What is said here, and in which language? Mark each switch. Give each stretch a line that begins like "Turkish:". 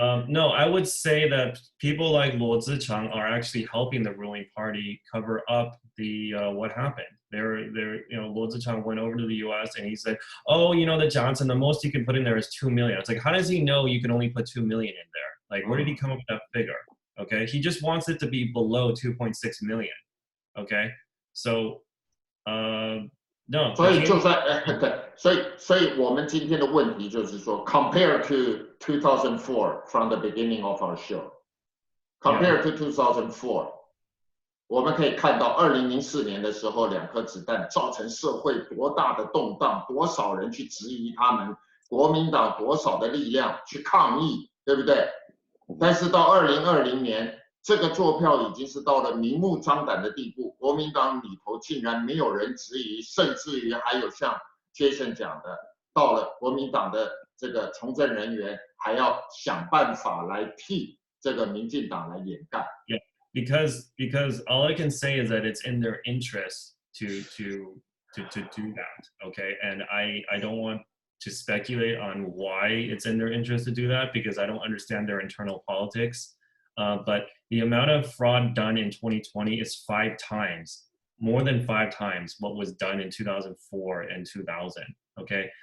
English: No, I would say that people like Luo Zichang are actually helping the ruling party cover up the what happened. Luo Zichang went over to the U.S. and he said, "Oh, the Johnson, the most you can put in there is 2 million." It's like, how does he know you can only put 2 million in there? Like, where did he come up with that figure? Okay, he just wants it to be below 2.6 million. Okay, so no.
Chinese: 所以就算所以我们今天的问题就是说 ，
English: compared to 2004 from the beginning of our show, compared to 2004,
Chinese: 我们可以看到2004年的时候，2颗子弹造成社会多大的动荡，多少人去质疑他们，国民党多少的力量去抗议，对不对？但是到2020年。这个做票已经是到了明目张胆的地步，国民党里头竟然没有人质疑，甚至于还有像 Jason 讲的，到了国民党的这个从政人员还要想办法来替这个民进党来掩盖。
English: Yeah, because all I can say is that it's in their interest to do that. Okay, and I don't want to speculate on why it's in their interest to do that because I don't understand their internal politics. But the amount of fraud done in 2020 is 5 times, more than 5 times what was done in 2004 and 2000, okay?